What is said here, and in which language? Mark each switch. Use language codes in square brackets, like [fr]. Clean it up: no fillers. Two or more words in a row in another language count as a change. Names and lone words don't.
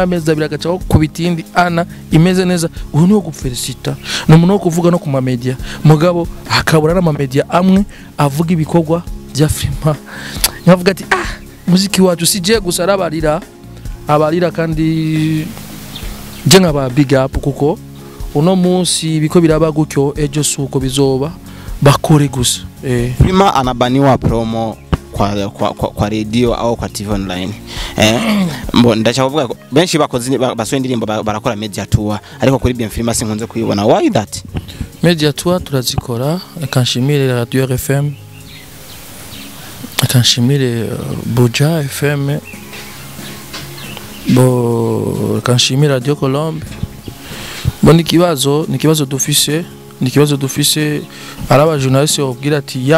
[rn] y'amezi 2 agacaho kubitindi Ana imeze neza uyu no gufelicita no muno kuvuga no ku ma media mugabo hakabura na ma media amwe avuga ibikorwa bya Freema yavuga ati muziki wacu sije gusa abarira kandi je nkaba big up kuko uno munsi biko biraba gutyo ejo suko bizoba bakore gusa Freema [sw] anabaniwa promo kwa radio au kwa TV online [rn] mbo ndachavuga benshi bakoze basoye indirimbo barakora media tour ariko kuri BM Freema sinkunze kuyibona [en] why that [rn] media tour turazikora akanshimire Radio RFM akanshimire Buja FM bo akanshimire Radio Colombe bo nikibazo dufise araba journaliste obwira